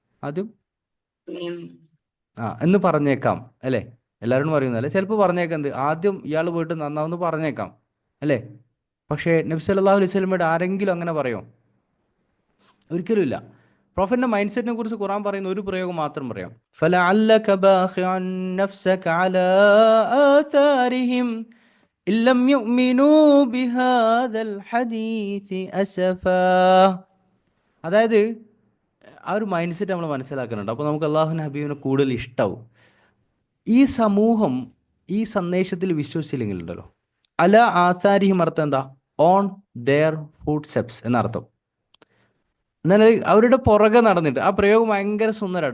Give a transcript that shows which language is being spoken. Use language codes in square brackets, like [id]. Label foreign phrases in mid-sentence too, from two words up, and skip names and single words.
[ml] ഉം. എന്ന് പറഞ്ഞേക്കാം, അല്ലേ? എല്ലാവരും പറയുന്നതല്ലേ, ചിലപ്പോൾ പറഞ്ഞേക്കാം എന്ത്, ആദ്യം ഇയാൾ പോയിട്ട് നന്നാവെന്ന് പറഞ്ഞേക്കാം, അല്ലേ? പക്ഷേ നബി [ar] صلى الله عليه وسلم [ml] ആരെങ്കിലും അങ്ങനെ പറയുമോ? ഒരിക്കലും ഇല്ല. പ്രോഫറ്റിന്റെ [en] mind set [ml] കുറിച്ച് ഖുർആൻ പറയുന്ന ഒരു പ്രയോഗം മാത്രം പറയാം. [ar] فَلَعَلَّكَ بَاخِعٌ نَفْسَكَ عَلَىٰ آثَارِهِمْ إِن لَّمْ يُؤْمِنُوا بِهَٰذَا الْحَدِيثِ أَسَفًا. [ml] അതായത് ആ ഒരു [en] mind set [ml] നമ്മൾ മനസ്സിലാക്കുന്നുണ്ട്. അപ്പോൾ നമുക്ക് അള്ളാഹുവിൻ്റെ ഹബീബിനെ കൂടുതൽ ഇഷ്ടാവും. ഈ സമൂഹം ഈ സന്ദേശത്തിൽ വിശ്വസിച്ചില്ലെങ്കിലുണ്ടല്ലോ, [ar] على آثارهم [ml] അർത്ഥം എന്താ? [en] on their food steps എന്നർത്ഥം. [ml] എന്നാൽ അവരുടെ പുറകെ നടന്നിട്ട്, ആ പ്രയോഗം ഭയങ്കര സുന്ദരമാട്ടോ.